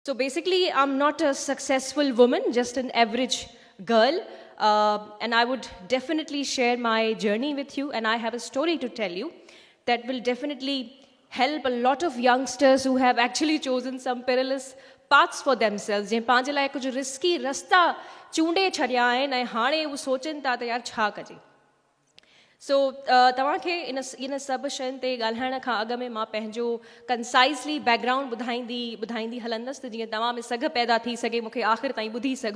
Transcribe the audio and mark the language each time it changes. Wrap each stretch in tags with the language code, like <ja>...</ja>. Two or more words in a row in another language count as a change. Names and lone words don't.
<en>So basically, I'm not a successful woman, just an average girl. And I would definitely share my journey with you. And I have a story to tell you that will definitely help a lot of youngsters who have actually chosen some perilous paths for themselves.</en> <sd>जंहिं पंहिंजे लाइ कुझु रिस्की रस्ता चूंडे छॾिया आहिनि ऐं हाणे उहे सोचनि था त यार छा कजे. सो तव्हांखे इन सभु शयुनि ते ॻाल्हाइण खां अॻु में मां पंहिंजो</sd> <en>concisely background</en> <sd>ॿुधाईंदी हलंदसि त जीअं तव्हां में सघ पैदा थी सघे मूंखे आख़िर ताईं ॿुधी सघो.</sd>